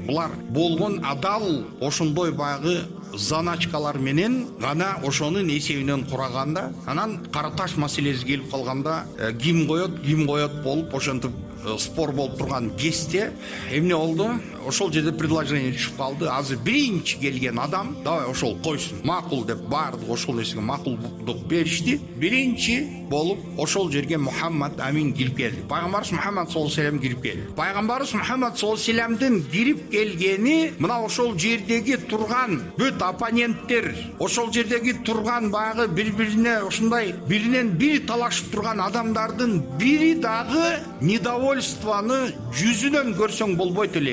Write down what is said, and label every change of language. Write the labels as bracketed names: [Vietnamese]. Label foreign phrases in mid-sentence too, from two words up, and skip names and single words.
[Kyrgyz] Булар болгон адал ошондой багы заначкалар менен гана ошонун эсебинен кураганда, анан кара таш маселеси келип калганда ким коет болуп ошентип спор болуп турган кезде эмне болду? Ошол жерде предложение түшүп калды. Азыр биринчи келген адам давай ошол койсун, макул деп баардык ошол нерсеге макулдук беришти. Биринчи болуп ошол жерге Мухаммад Амин кирип келди. Пайгамбарыбыз Мухаммад [Arabic] صلى الله عليه وسلم [Kyrgyz] кирип келди. Пайгамбарыбыз Мухаммад [Arabic] صلى الله عليه و [Kyrgyz] саллямдын кирип келгени мына ошол жердеги турган бүт оппоненттер, ошол жердеги турган багы бири-бирине ушундай биринен бири талашып турган адамдардын бири дагы недовольствоны жүзүнөн көрсөң болбойт эле.